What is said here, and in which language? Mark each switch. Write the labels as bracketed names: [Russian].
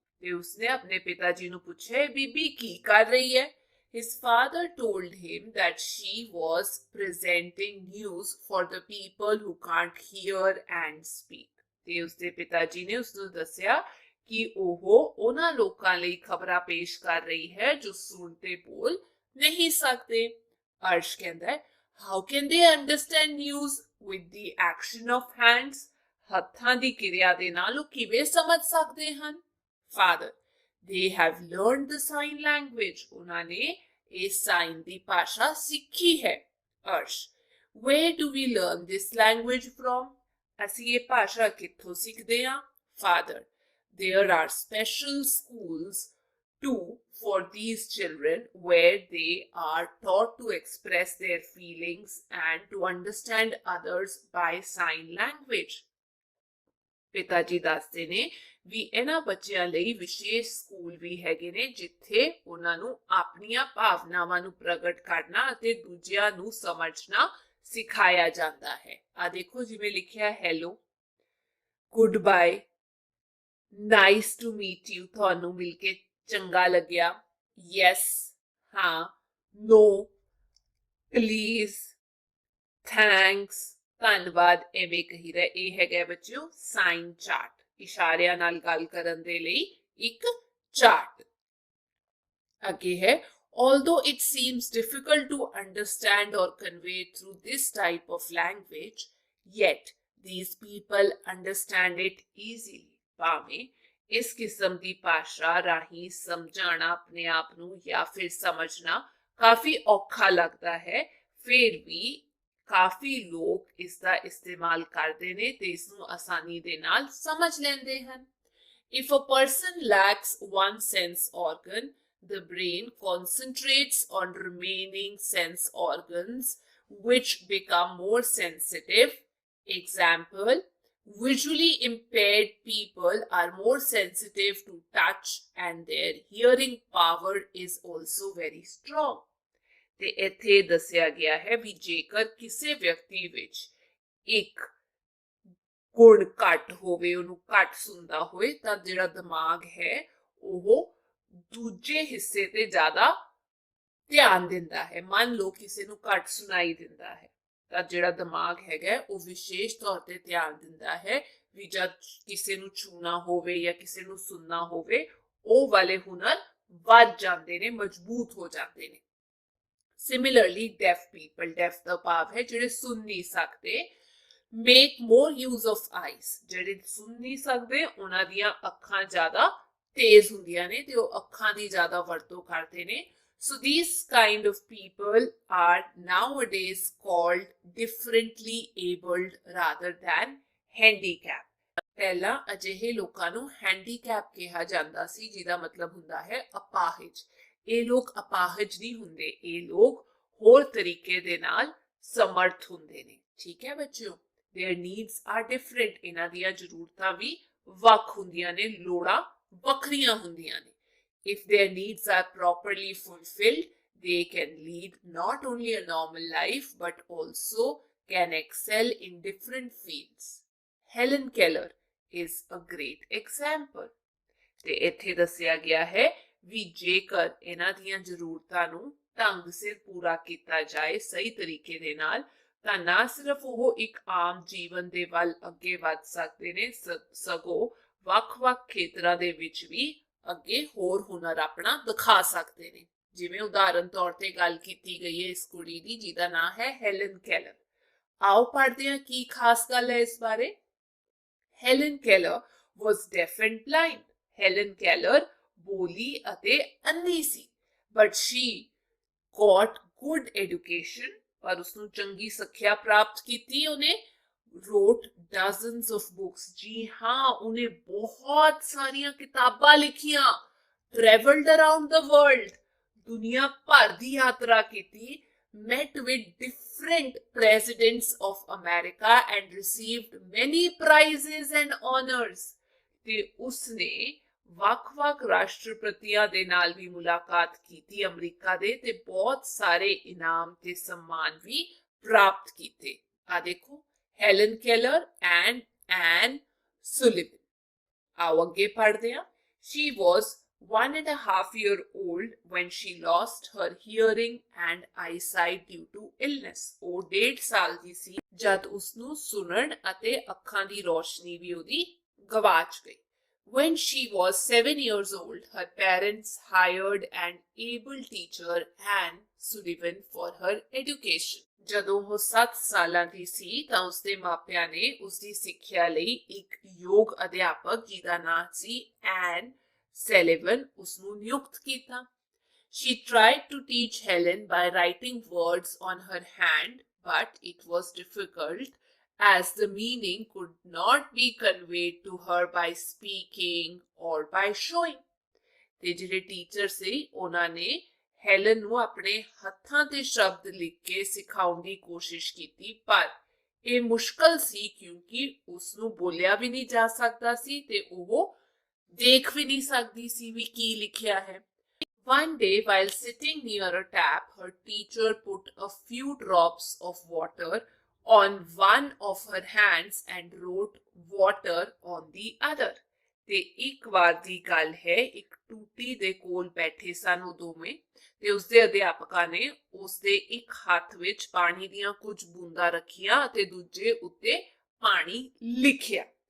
[Punjabi] ਤੇ ਉਸਨੇ ਆਪਣੇ ਪਿਤਾ ਜੀ ਨੂੰ ਪੁੱਛਿਆ, ਬੀਬੀ ਕੀ ਕਰ ਰਹੀ ਹੈ? [English] His father told him that she was presenting news for the people who can't hear and speak. [Punjabi] ਤੇ ਉਸਦੇ ਪਿਤਾ ਜੀ ਨੇ ਉਸਨੂੰ ਦੱਸਿਆ ਕਿ ਉਹ ਉਹਨਾਂ ਲੋਕਾਂ ਲਈ ਖਬਰਾਂ ਪੇਸ਼ ਕਰ ਰਹੀ ਹੈ ਜੋ ਸੁਣ ਤੇ ਬੋਲ ਨਹੀਂ ਸਕਦੇ। [English] Arsh [Punjabi] ਕਹਿੰਦਾ ਹੈ, [English] How can they understand news with the action of hands? [Punjabi] ਹੱਥਾਂ ਦੀ ਕਿਰਿਆ ਦੇ ਨਾਲ ਉਹ ਕਿਵੇਂ ਸਮਝ ਸਕਦੇ ਹਨ? [English] Father, they have learned the sign language. [Punjabi] ਉਹਨਾਂ ਨੇ ਇਸ ਸਾਈਨ ਦੀ ਭਾਸ਼ਾ ਸਿੱਖੀ ਹੈ। [English] Arsh, Where do we learn this language from? [Punjabi] ਅਸੀਂ ਇਹ ਭਾਸ਼ਾ ਕਿੱਥੋਂ ਸਿੱਖਦੇ ਹਾਂ? [English] Father, there are special schools too for these children where they are taught to express their feelings and to understand others by sign language. [Punjabi] ਪਿਤਾ ਜੀ ਦੱਸਦੇ ਨੇ ਵੀ ਇਹਨਾਂ ਬੱਚਿਆਂ ਲਈ ਵਿਸ਼ੇਸ਼ ਸਕੂਲ ਵੀ ਹੈਗੇ ਨੇ ਜਿੱਥੇ ਉਹਨਾਂ ਨੂੰ ਆਪਣੀਆਂ ਭਾਵਨਾਵਾਂ ਨੂੰ ਪ੍ਰਗਟ ਕਰਨਾ ਅਤੇ ਦੂਜਿਆਂ ਨੂੰ ਸਮਝਣਾ ਸਿਖਾਇਆ ਜਾਂਦਾ ਹੈ। ਆ ਦੇਖੋ ਜਿਵੇਂ ਲਿਖਿਆ hello, [English] good bye, nice to meet you, [Punjabi] ਤੁਹਾਨੂੰ ਮਿਲ ਕੇ ਚੰਗਾ ਲੱਗਿਆ, ਯੈਸ, ਹਾਂ, ਨੋ, ਪਲੀਜ਼, ਥੈਂਕਸ, ਧੰਨਵਾਦ, ਐਵੇਂ ਕਹੀ ਦਾ। ਇਹ ਹੈਗਾ ਬੱਚਿਓ ਸਾਈਨ ਚਾਰਟ, ਇਸ਼ਾਰਿਆਂ ਨਾਲ ਗੱਲ ਕਰਨ ਦੇ ਲਈ ਇੱਕ ਚਾਰਟ। ਅੱਗੇ ਹੈ, [English] although it seems difficult to understand or convey through this type of language, yet these people understand it easily. [Punjabi] ਭਾਵੇਂ ਇਸ ਕਿਸਮ ਦੀ ਭਾਸ਼ਾ ਰਾਹੀਂ ਸਮਝਾਣਾ ਆਪਣੇ ਆਪ ਨੂੰ ਜਾਂ ਫਿਰ ਸਮਝਣਾ ਕਾਫੀ ਔਖਾ ਲੱਗਦਾ ਹੈ, ਫਿਰ ਵੀ ਕਾਫੀ ਲੋਕ ਇਸ ਦਾ ਇਸਤੇਮਾਲ ਕਰਦੇ ਨੇ ਤੇ ਇਸ ਨੂੰ ਆਸਾਨੀ ਦੇ ਨਾਲ ਸਮਝ ਲੈਂਦੇ ਹਨ। [English] If a person lacks one sense organ, the brain concentrates on remaining sense organs which become more sensitive. Example, visually impaired people are more sensitive to touch and their hearing power is also very strong. [Punjabi] ਤੇ ਇੱਥੇ ਦੱਸਿਆ ਗਿਆ ਹੈ ਵੀ ਜੇਕਰ ਕਿਸੇ ਵਿਅਕਤੀ ਵਿੱਚ ਇੱਕ ਗੁਣ ਘੱਟ ਹੋਵੇ, ਉਹਨੂੰ ਘੱਟ ਸੁਣਦਾ ਹੋਏ, ਤਾਂ ਜਿਹੜਾ ਦਿਮਾਗ ਹੈ ਉਹ ਦੂਜੇ ਹਿੱਸੇ ਤੇ ਜ਼ਿਆਦਾ ਧਿਆਨ ਦਿੰਦਾ ਹੈ। ਮੰਨ ਲਓ ਕਿਸੇ ਨੂੰ ਘੱਟ ਸੁਣਾਈ ਦਿੰਦਾ ਹੈ ਤਾਂ ਜਿਹੜਾ ਦਿਮਾਗ ਹੈਗਾ ਉਹ ਵਿਸ਼ੇਸ਼ ਤੌਰ ਤੇ ਧਿਆਨ ਦਿੰਦਾ ਹੈ ਵੀ ਜਦ ਕਿਸੇ ਨੂੰ ਛੂਣਾ ਹੋਵੇ ਜਾਂ ਕਿਸੇ ਨੂੰ ਸੁਣਨਾ ਹੋਵੇ, ਉਹ ਵਾਲੇ ਹੁਨਰ ਵੱਧ ਜਾਂਦੇ ਨੇ, ਮਜ਼ਬੂਤ ਹੋ ਜਾਂਦੇ ਨੇ। [English] Similarly, deaf people, deaf [Punjabi] ਦਾ ਭਾਵ ਹੈ ਜਿਹੜੇ ਸੁਣ ਨਹੀਂ ਸਕਦੇ, [English] make more use of eyes. [Punjabi] ਜਿਹੜੇ ਸੁਣ ਨਹੀਂ ਸਕਦੇ ਉਹਨਾਂ ਦੀਆਂ ਅੱਖਾਂ ਜ਼ਿਆਦਾ ਤੇਜ਼ ਹੁੰਦੀਆਂ ਨੇ ਤੇ ਉਹ ਅੱਖਾਂ ਦੀ ਜ਼ਿਆਦਾ ਵਰਤੋਂ ਕਰਦੇ ਨੇ। [English] So these kind of people are nowadays called differently abled rather than handicapped. [Punjabi] ਪਹਿਲਾਂ ਅਜਿਹੇ ਲੋਕਾਂ ਨੂੰ ਹੈਂਡੀਕੈਪ ਕਿਹਾ ਜਾਂਦਾ ਸੀ, ਜਿਹਦਾ ਮਤਲਬ ਹੁੰਦਾ ਹੈ ਅਪਾਹਿਜ। ਇਹ ਲੋਕ ਅਪਾਹਜ ਨਹੀਂ ਹੁੰਦੇ, ਇਹ ਲੋਕ ਹੋਰ ਤਰੀਕੇ ਦੇ ਨਾਲ ਸਮਰਥ ਹੁੰਦੇ ਨੇ। ਠੀਕ ਹੈ ਬੱਚਿਓ, [English] there needs are different, [Punjabi] ਇਹਨਾਂ ਦੀਆਂ ਜ਼ਰੂਰਤਾਂ ਵੀ ਵੱਖ ਹੁੰਦੀਆਂ ਨੇ, ਲੋੜਾਂ ਵੱਖਰੀਆਂ ਹੁੰਦੀਆਂ ਨੇ। [English] If their needs are properly fulfilled, they can lead not only a normal life but also can excel in different fields. Helen Keller is a great example. [Punjabi] ਤੇ ਇੱਥੇ ਦੱਸਿਆ ਗਿਆ ਹੈ ਵੀ ਜੇਕਰ ਇਹਨਾਂ ਦੀਆਂ ਜ਼ਰੂਰਤਾਂ ਨੂੰ ਢੰਗ ਸਿਰ ਪੂਰਾ ਕੀਤਾ ਜਾਏ ਸਹੀ ਤਰੀਕੇ ਦੇ ਨਾਲ ਤਾਂ ਨਾ ਸਿਰਫ ਉਹ ਇੱਕ ਆਮ ਜੀਵਨ ਦੇ ਵੱਲ ਅੱਗੇ ਵੱਧ ਸਕਦੇ ਨੇ ਸਗੋਂ ਵੱਖ-ਵੱਖ ਖੇਤਰਾਂ ਦੇ ਵਿੱਚ ਵੀ ਅੱਗੇ ਹੋਰ ਹੁਨਰ ਆਪਣਾ ਦਿਖਾ ਸਕਦੇ ਨੇ। ਜਿਵੇਂ ਉਦਾਹਰਨ ਤੌਰ ਤੇ ਗੱਲ ਕੀਤੀ ਗਈ ਹੈ ਇਸ ਕੁੜੀ ਦੀ ਜਿਹਦਾ ਨਾਮ ਹੈ ਹੈਲਨ ਕੈਲਰ। ਆਓ ਪੜ੍ਹਦੇ ਹਾਂ ਕੀ ਖਾਸ ਗੱਲ ਹੈ ਇਸ ਬਾਰੇ। [English] Helen Keller was deaf and blind. [Punjabi] Helen Keller ਬੋਲੀ ਅਤੇ ਅੰਧੀ ਸੀ [English] but she got good education, [Punjabi] ਪਰ ਉਸਨੂੰ ਚੰਗੀ ਸਿੱਖਿਆ ਪ੍ਰਾਪਤ ਕੀਤੀ। ਉਹਨੇ [English] wrote dozens of books, [Punjabi] ਜੀ ਹਾਂ ਉਹਨੇ ਬਹੁਤ ਸਾਰੀਆਂ ਕਿਤਾਬਾਂ ਲਿਖੀਆਂ। [English] traveled around the world, [Punjabi] ਦੁਨੀਆ ਭਰ ਦੀ ਯਾਤਰਾ ਕੀਤੀ। [English] met with different presidents of America and received many prizes and honors. [Punjabi] ਤੇ ਉਸਨੇ ਵੱਖ-ਵੱਖ ਰਾਸ਼ਟਰਪਤੀਆਂ ਦੇ ਨਾਲ ਵੀ ਮੁਲਾਕਾਤ ਕੀਤੀ ਅਮਰੀਕਾ ਦੇ ਤੇ ਬਹੁਤ ਸਾਰੇ ਇਨਾਮ ਤੇ ਸਨਮਾਨ ਵੀ ਪ੍ਰਾਪਤ ਕੀਤੇ। ਆ ਦੇਖੋ ਹੈਲਨ ਕੈਲਰ ਐਂਡ ਐਨ ਸੁਲਿਵਨ। ਆਓ ਅੱਗੇ ਪੜ੍ਹਦੇ ਹਾਂ। [English] She was 1.5 years old when she lost her hearing and eyesight due to illness. [Punjabi] ਉਹ 1.5 ਸਾਲ ਦੀ ਸੀ ਜਦ ਉਸਨੂੰ ਸੁਣਨ ਅਤੇ ਅੱਖਾਂ ਦੀ ਰੋਸ਼ਨੀ ਵੀ ਉਹਦੀ ਗਵਾਚ ਗਈ। [English] When she was 7 years old, her parents hired an able teacher, Anne Sullivan, for her education. [Punjabi] ਜਦੋਂ ਉਹ 7 ਸਾਲਾਂ ਦੀ ਸੀ ਤਾਂ ਉਸਦੇ ਮਾਪਿਆਂ ਨੇ ਉਸਦੀ ਸਿੱਖਿਆ ਲਈ ਇੱਕ ਯੋਗ ਅਧਿਆਪਕ ਜਿਹਦਾ ਨਾਮ ਸੀ ਐਨ ਸੈਲੀਵਨ ਉਸਨੂੰ ਨਿਯੁਕਤ ਕੀਤਾ। [English] She tried to teach Helen by writing words on her hand, but it was difficult as the meaning could not be conveyed to her by speaking or by showing. [Punjabi] ਤੇ ਜਿਹੜੇ ਟੀਚਰ ਸੀ ਉਹਨਾਂ ਨੇ ਹੈਲਨ ਨੂੰ ਆਪਣੇ ਹੱਥਾਂ ਤੇ ਸ਼ਬਦ ਲਿਖ ਕੇ ਸਿਖਾਉਣ ਦੀ ਕੋਸ਼ਿਸ਼ ਕੀਤੀ ਪਰ ਇਹ ਮੁਸ਼ਕਲ ਸੀ ਕਿਉਂਕਿ ਉਸ ਨੂੰ ਬੋਲਿਆ ਵੀ ਨਹੀਂ ਜਾ ਸਕਦਾ ਸੀ ਤੇ ਉਹ ਦੇਖ ਵੀ ਨਹੀਂ ਸਕਦੀ ਸੀ ਵੀ ਕੀ ਲਿਖਿਆ ਹੈ। [English] One day, while sitting near a tap, her teacher put a few drops of water on one of her hands and wrote water on the other. [Punjabi] ਤੇ ਇੱਕ ਵਾਰ ਦੀ ਗੱਲ ਹੈ ਇੱਕ ਟੂਟੀ ਦੇ ਕੋਲ ਬੈਠੇ ਸਨ ਉਹ ਦੋਵੇਂ ਤੇ ਉਸਦੇ ਅਧਿਆਪਕਾਂ ਨੇ ਉਸਦੇ ਇੱਕ ਹੱਥ ਵਿੱਚ ਪਾਣੀ ਦੀਆਂ ਕੁਝ ਬੂੰਦਾਂ ਰੱਖੀਆਂ ਅਤੇ ਦੂਜੇ ਉੱਤੇ ਪਾਣੀ ਲਿਖਿਆ।